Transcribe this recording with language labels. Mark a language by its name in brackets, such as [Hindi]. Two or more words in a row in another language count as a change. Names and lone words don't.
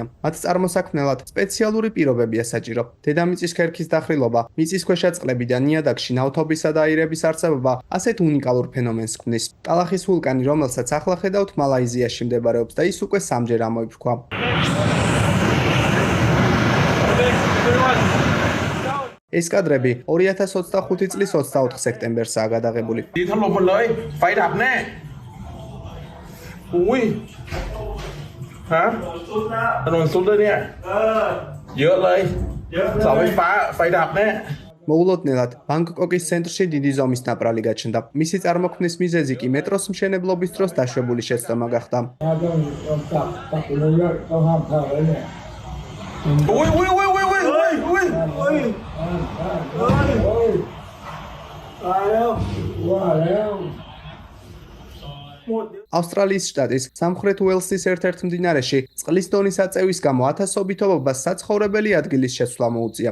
[Georgian] მათ წარმოსაქმნელად სპეციალური პირობებია საჭირო. დედამიწის ქერქის დახრილობა, მიწისქვეშა წყლები და ნიადაგში ნავთობისა და აირების არსებობა ასეთ უნიკალურ ფენომენს ქმნის. ტალახის ვულკანი, რომელსაც ახლა ხედავთ, მალაიზიაში მდებარეობს და ის უკვე 3-ჯერ ამოიფრქვა. ეს კადრები 2025 წლის 24 სექტემბერსაა გადაღებული. [Vietnamese] Hả? Nó xuống đây nè. Dỡ lại. Sao với phải đạp nè. [Georgian] მოულოდნელად ბანგკოკის ცენტრში დიდი ზომის ნაპრალი გაჩნდა. მისი წარმოქმნის მიზეზი კი მეტროს მშენებლობის დროს დაშვებული შეცდომა გახდა. ავსტრალიის შტატის სამხრეთ უელსის ერთ-ერთ მდინარეში წყლის დონის აწევის გამო ათასობითობას საცხოვრებელი ადგილის შეცვლა მოუწია.